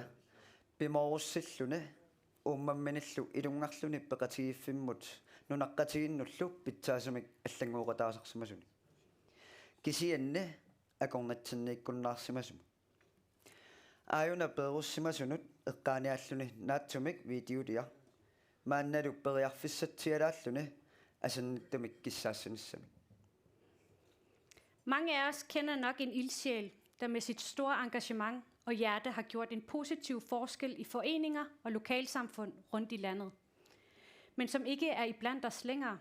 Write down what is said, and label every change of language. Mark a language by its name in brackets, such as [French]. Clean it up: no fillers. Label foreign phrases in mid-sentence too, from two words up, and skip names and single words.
[Kalaallisut] pimorusillune ummamminillu ilungarluni peqatigiffimut nunaqqatiginnullu pitsaasumik allanguuqataasarsimasuni kisianne akornatsinniikkunnaarsimasum aayuna peerussimasunut eqqaanialluni naatsumik videodia maannalu periarfissatsialaallune asannittumik kissaassunissami. [Danish] Mange af os kender nok en ildsjæl, der med sit store engagement og hjerte har gjort en positiv forskel i foreninger og lokalsamfund rundt i landet, men som ikke er iblandt os længere.